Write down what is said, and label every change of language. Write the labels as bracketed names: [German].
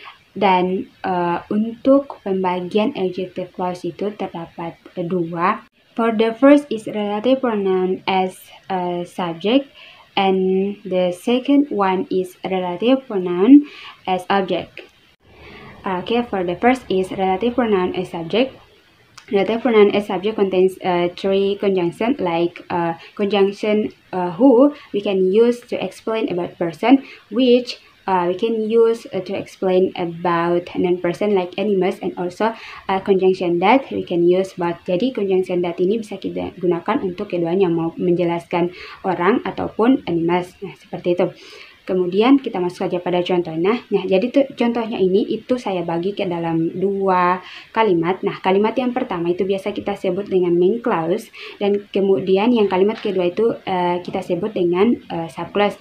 [Indonesian] Dan untuk pembagian adjective clause itu terdapat dua. [English] For the first is relative pronoun as a subject, and the second one is relative pronoun as object. Okay, for the first is relative pronoun as subject. Relative pronoun as subject contains three conjunctions, like conjunction who we can use to explain about person, which we can use to explain about non-person like animals, and also conjunction that we can use but. [Indonesian] Jadi conjunction that ini bisa kita gunakan untuk keduanya, mau menjelaskan orang ataupun animals. Nah, seperti itu. Kemudian kita masuk saja pada contohnya. Nah, jadi contohnya ini itu saya bagi ke dalam dua kalimat. Nah, kalimat yang pertama itu biasa kita sebut dengan main clause, dan kemudian yang kalimat kedua itu kita sebut dengan subclause.